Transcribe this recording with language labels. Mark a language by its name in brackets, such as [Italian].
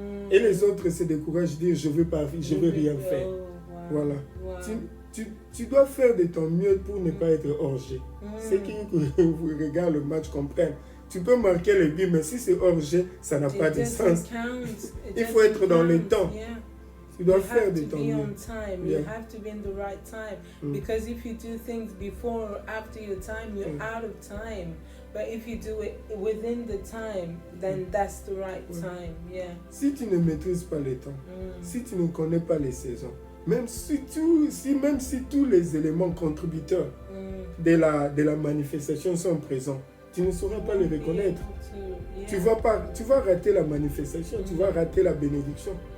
[French] Et les autres se découragent, disent, je veux pas, je veux rien faire. Voilà. Tu dois faire de ton mieux pour ne pas être hors-jeu. Ceux qui regardent le match comprennent. Tu peux marquer le but, mais si c'est hors-jeu, ça n'a pas de sens. Il faut être dans le temps. Tu dois faire de ton mieux. [English] You have to be in the right time. Because if you do things before or after your time, you're out of time. But if you do it within the time, then that's the right time. Yeah. [French] Si tu ne maîtrises pas le temps, si tu ne connais pas les saisons, même si tous les éléments contributeurs de la manifestation sont présents, tu ne sauras pas les reconnaître. Tu vas rater la manifestation, tu vas rater la bénédiction.